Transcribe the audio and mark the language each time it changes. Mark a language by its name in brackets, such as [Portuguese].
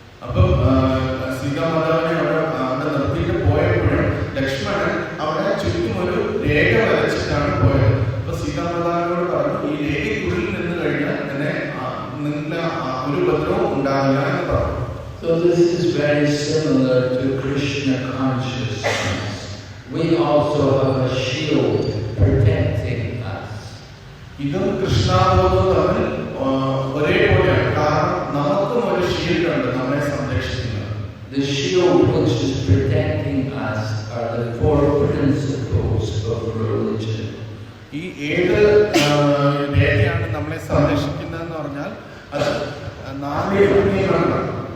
[Malayalam] അപ്പം സീതാമാതാവിനെ അവിടെ നിർത്തിയിട്ട് പോയപ്പോഴും ലക്ഷ്മണൻ അവിടെ ചുറ്റും ഒരു രേഖ വരച്ചിട്ടാണ് പോയത്. അപ്പൊ സീതാമാതാവിനോട് പറഞ്ഞു, ഈ രേഖയ്ക്കുള്ളിൽ നിന്ന് കഴിഞ്ഞാൽ തന്നെ നിങ്ങളുടെ ഒരു ഉപദ്രവം ഉണ്ടാവില്ല എന്ന് പറഞ്ഞു. [English] So this is very similar to Krishna consciousness. We also have a shield protecting us. [Malayalam] ഇതും കൃഷ്ണാബോധവും തമ്മിൽ ഒരേപോലെയാണ്. കാരണം നമുക്കും ഒരു ഷീൽഡ് ഉണ്ട് നമ്മെ സംരക്ഷിക്കുന്നത്. [English] The shield which is protecting us are the four principles of religion. [Malayalam] ഈ ഏത് രേഖയാണ് നമ്മളെ സംരക്ഷിക്കുന്നതെന്ന് പറഞ്ഞാൽ അത് 4 നിയമങ്ങളാണ്.